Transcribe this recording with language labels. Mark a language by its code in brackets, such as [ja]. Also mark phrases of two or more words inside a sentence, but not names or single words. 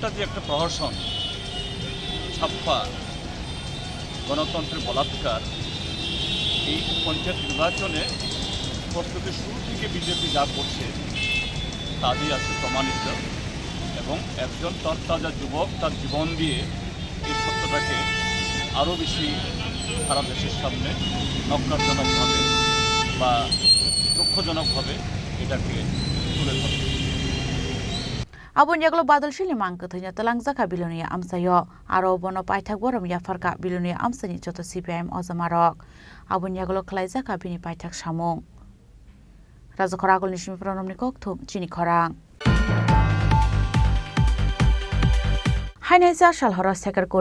[bn] যে একটা প্রহসন ছাপ্পা গণতন্ত্রের বলাৎকার এই পঞ্চায়েত নির্বাচনে প্রস্তুতির শুরু থেকে বিজেপি যা করছে তা দিয়ে আজকে প্রমাণিত এবং একজন তরতাজা যুবক তার জীবন দিয়ে এই সত্যটাকে আরও বেশি সারা দেশের সামনে নগ্নজনকভাবে বা দুঃখজনকভাবে এটাকে তুলে ধরে [trp] आबुन यागलो बादल शीलनि मांगथैनो तलांगजाका बिलुनिया आमसायो आरो बनो पाइथाक बरम याफारका बिलुनिया आमसानि जतो CPIM अजमा रक आबुन यागलो खलायजाका बिनि पाइथाक सामुं राजखरा आगलनि सिमि प्रनमनि कक्थुम चिनि खरां हाइनाइजा सालहर सेकर को